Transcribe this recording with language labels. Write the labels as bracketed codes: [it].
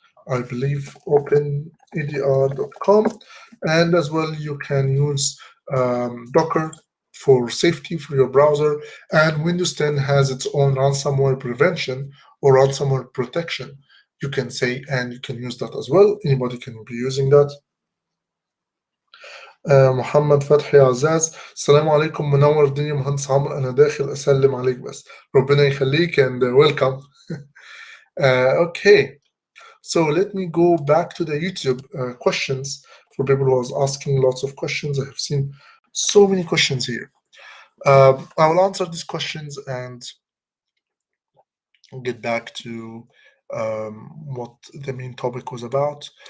[en] I believe openedr.com, and as well you can use Docker for safety for your browser, and Windows 10 has its own ransomware prevention or ransomware protection, you can say, and you can use that as well. Anybody can be using that. [ar] محمد فتحي عزاز، السلام عليكم، منور الدنيا مهندس عمرو، انا داخل اسلم عليك بس، ربنا يخليك [en] and welcome. Okay, so let me go back to the YouTube questions for people who was asking lots of questions. I have seen so many questions here. I will answer these questions and get back to what the main topic was about.